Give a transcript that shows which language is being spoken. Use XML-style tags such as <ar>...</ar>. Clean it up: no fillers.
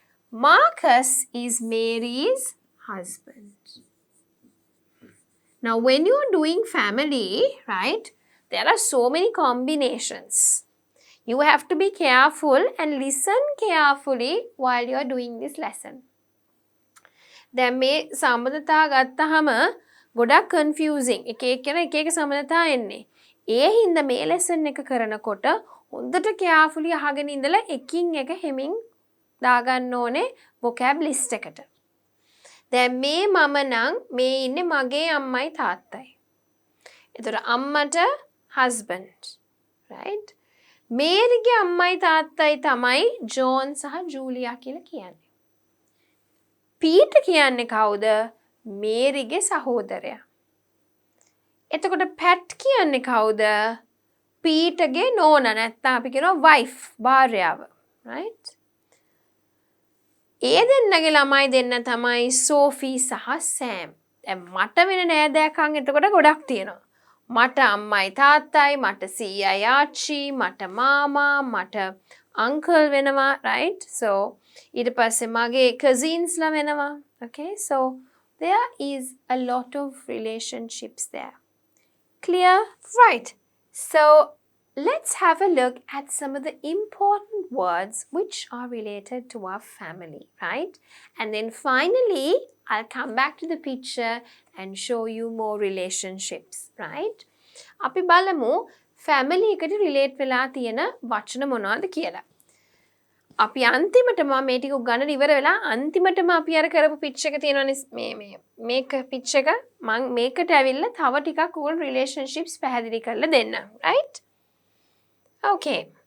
<en>Marcus is Mary's husband. Now when you're doing family, right? There are so many combinations. You have to be careful and listen carefully while you are doing this lesson.</en> <si>දැන් මේ සම්බන්ධතා ගත්තාම ගොඩක් confusing. එක එක සම්බන්ධතා එන්නේ. ඒ හින්දා මේ lesson එක කරනකොට හොඳට carefully අහගෙන ඉඳලා එකින් එක හැමින් දාගන්න ඕනේ</si> <en>vocab list</en> <si>එකට. දැන් මේ මම නම් මේ ඉන්නේ මගේ අම්මයි තාත්තයි. එතකොට අම්මට</si> <en>husband, right?</en> <si>මේරිගේ අම්මයි තාත්තයි තමයි ජෝන් සහ ජූලියා කියලා කියන්නේ. පීටර් කියන්නේ කවුද? මේරිගේ සහෝදරයා. එතකොට පැට් කියන්නේ කවුද? පීටර්ගේ නෝනා නැත්නම් අපි කියනවා wife, භාර්යාව, right? ඒ දෙන්නගේ ළමයි දෙන්න තමයි සෝෆි සහ සෑම්. දැන් මට වෙන නෑදෑකම් එතකොට ගොඩක් තියෙනවා. මට අම්මයි තාත්තයි, මට සීයයි ආච්චි, මට මාමා, මට අංකල් වෙනවා,</si> <en>right? So</en> <si>ඊට පස්සේ මගේ cousins ලා වෙනවා.</si> <en>Okay? So there is a lot of relationships there. Clear? Right. So let's have a look at some of the important words which are related to our family, right? And then finally, I'll come back to the picture and show you more relationships, right?</en> <si>අපි බලමු family එකට relate වෙලා තියෙන වචන මොනවද කියලා. අපි අන්තිමටම මේ ටික උගන්නලා ඉවර වෙලා අන්තිමටම අපි අර කරපු පිච් එක තියෙනවනේ මේක පිච් එක මම මේකට ඇවිල්ලා තව ටිකක් ඕල් රිලේෂන්ෂිප්ස් පැහැදිලි කරලා දෙන්න</si> <en>right okay</en>